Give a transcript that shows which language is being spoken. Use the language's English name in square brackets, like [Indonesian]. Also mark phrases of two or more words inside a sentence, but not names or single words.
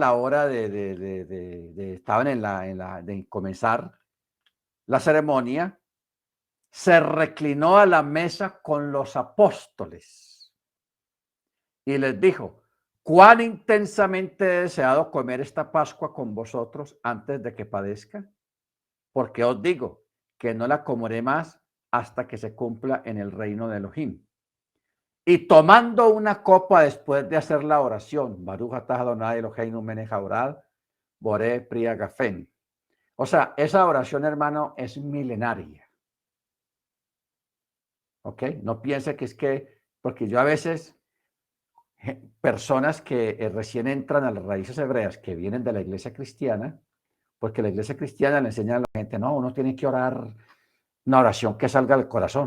[Spanish] la hora estaban de comenzar la ceremonia, se reclinó a la mesa con los apóstoles y les dijo, cuán intensamente he deseado comer esta Pascua con vosotros antes de que padezca, porque os digo que no la comeré más hasta que se cumpla en el reino de Elohim. Y tomando una copa después de hacer la oración, [Hebrew] ברוך אתה אדוני אלוהינו מלך העולם בורא פרי הגפן. [Spanish] O sea, esa oración, hermano, es milenaria. ¿Ok? No piense que es que, porque yo a veces, personas que recién entran a las raíces hebreas, que vienen de la iglesia cristiana, porque la iglesia cristiana le enseña a la gente, no, uno tiene que orar una oración que salga del corazón.